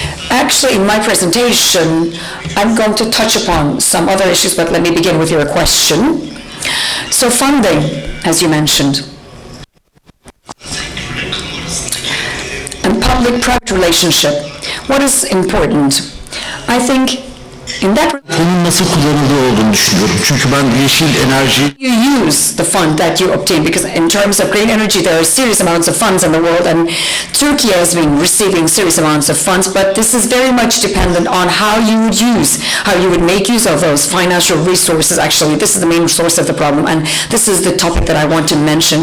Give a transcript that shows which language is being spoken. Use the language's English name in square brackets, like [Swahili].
[English] Actually, in my presentation, I'm going to touch upon some other issues, but let me begin with your question. So funding, as you mentioned, and public-private relationship. What is important? I think in that [Turkish] Bunun nasıl kullanıldığı olduğunu düşünüyorum. Çünkü ben yeşil enerji [English] you use the fund that you obtain, because in terms of green energy there are serious amounts of funds in the world, and Turkey has been receiving serious amounts of funds, but this is very much dependent on how you would make use of those financial resources. Actually, this is the main source of the problem, and this is the topic that I want to mention.